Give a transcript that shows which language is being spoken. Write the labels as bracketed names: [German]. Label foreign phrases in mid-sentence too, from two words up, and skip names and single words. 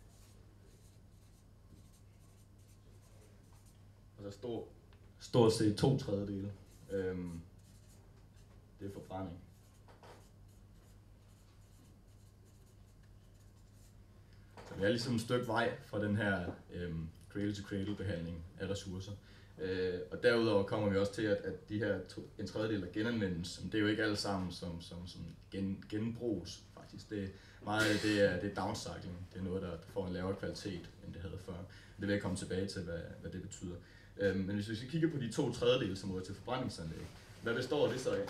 [Danish] Og så stort set 2/3, det er forbrænding. Så vi er ligesom et stykke vej fra den her cradle-to-cradle behandling af ressourcer. Og derudover kommer vi også til, at de her en tredjedel af genanvendes, det er jo ikke alle sammen som genbruges faktisk. Meget af det er downcycling. Det er noget, der får en lavere kvalitet, end det havde før. Det vil jeg komme tilbage til, hvad det betyder. Men hvis vi kigger på de 2/3, som ryger til forbrændingsanlæg, hvad består det så af?